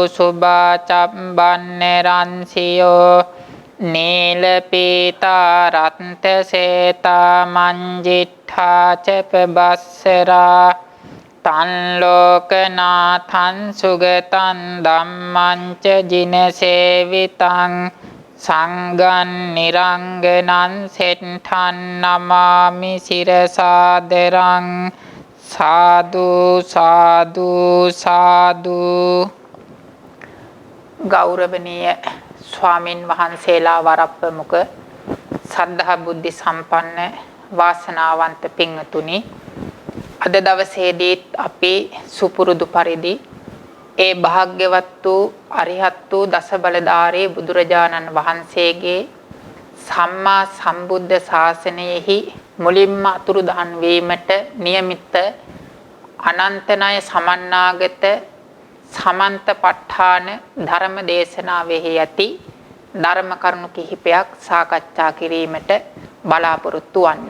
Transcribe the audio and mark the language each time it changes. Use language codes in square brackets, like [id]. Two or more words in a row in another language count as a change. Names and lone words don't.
[pi] සුභාචම්බන්නරන්සියෝ නීල පීතා රත්ත සේතා මංජිට්ඨා චපබස්සරා තන් ලෝකනාථං සුගතං ධම්මං ච ජිනසේවිතං සංඝං නිරංගනං සෙට්ඨං නමාමි සිරසාදරං සාදු සාදු සාදු. [si] ගෞරවනීය ස්වාමින් වහන්සේලා වරප්‍රමුඛ සද්ධා බුද්ධ සම්පන්න වාසනාවන්ත පින්තුනි, අද දවසේදී අපි සුපුරුදු පරිදි ඒ භාග්‍යවත් වූ අරිහත් වූ දසබලධාරී බුදුරජාණන් වහන්සේගේ සම්මා සම්බුද්ධ ශාසනයෙහි මුලින්ම අතුරුදහන් වීමට නියමිත අනන්තනය සමන්නාගත සමන්තපට්ඨාන ධර්ම දේශනාවෙහි ඇති ධර්ම කරුණු කිහිපයක් සාකච්ඡා කිරීමට බලාපොරොත්තු වන්නේ.